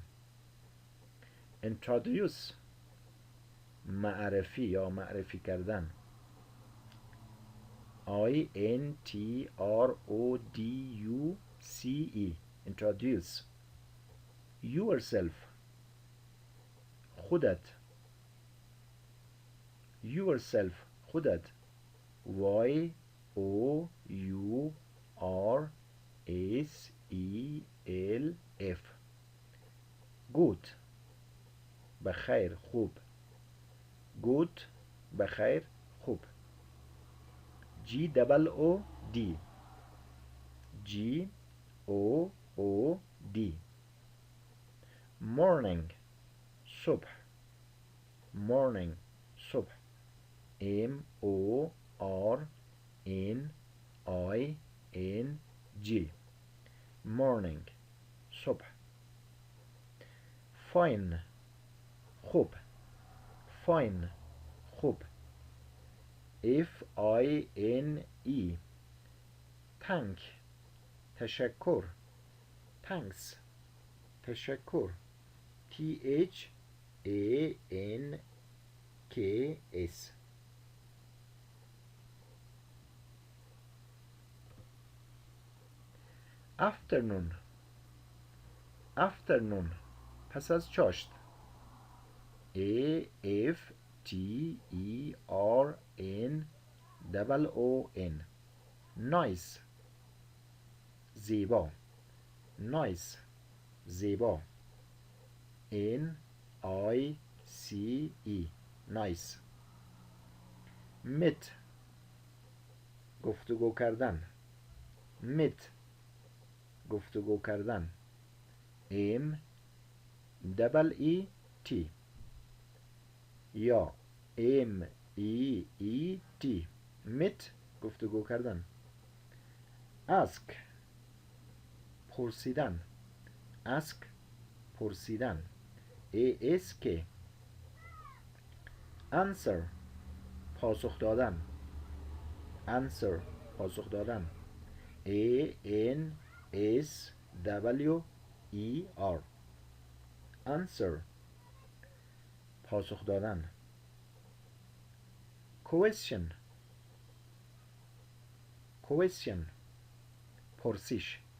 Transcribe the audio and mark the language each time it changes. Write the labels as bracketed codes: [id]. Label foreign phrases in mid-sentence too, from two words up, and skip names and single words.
[fa] introduce معرفی یا معرفی کردن. [en] INTRODUCE introduce. [fa] yourself خودت. yourself خودت. [en] YOURSELF good [fa] بخیر خوب. good بخیر خوب. [en] GOOD GOOD morning صبح. morning صبح. MORNING morning صبح. [fa] fine خوب. fine خوب. [en] FINE thank تشکر. [fa] thanks تشکر. [en] THANKS afternoon afternoon [fa] پس از چاشت. [en] AFTERNOON nice زیبا. nice زیبا. NICE nice. [fa] meet گفتگو کردن. meet گفتگو کردن. [en] MEET یا MEET meet [fa] گفتگو کردن. ask پرسیدن. ask پرسیدن. [en] ASK answer [fa] پاسخ دادن. answer پاسخ دادن. [en] ANSWER answer [fa] پاسخ دادن. [en] question question پرسش.